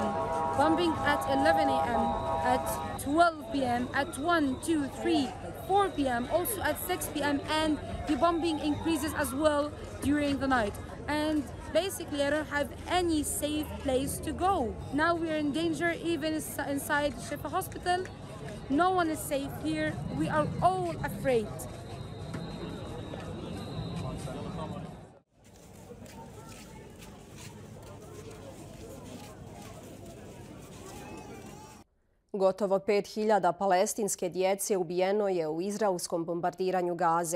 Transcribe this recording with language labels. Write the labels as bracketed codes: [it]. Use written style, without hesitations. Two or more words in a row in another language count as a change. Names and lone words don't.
[en] Bombing at 11 a.m., at 12 p.m., at 1, 2, 3, 4 p.m., also at 6 p.m., and the bombing increases as well during the night. And basically I don't have any safe place to go. Now we're in danger even inside Shifa hospital. No one is safe here. We are all afraid. [hr] Gotovo 5.000 palestinske djece ubijeno je u izraelskom bombardiranju Gaze.